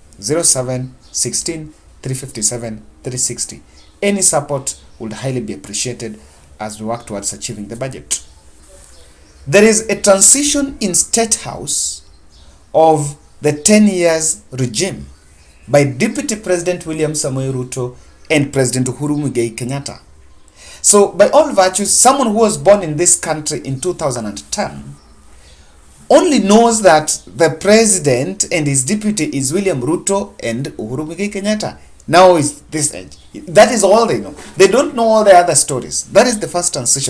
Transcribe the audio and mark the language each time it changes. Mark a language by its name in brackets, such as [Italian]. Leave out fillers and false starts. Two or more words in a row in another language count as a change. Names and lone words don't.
[English] 07 16 357 360. Any support would highly be appreciated as we work towards achieving the budget. There is a transition in State House of the 10 years regime by Deputy President William Samoei Ruto and President Uhuru Muigai Kenyatta. So by all virtues, someone who was born in this country in 2010 only knows that the president and his deputy is William Ruto and Uhuru Muigai Kenyatta. Now is this age. That is all they know. They don't know all the other stories. That is the first transition.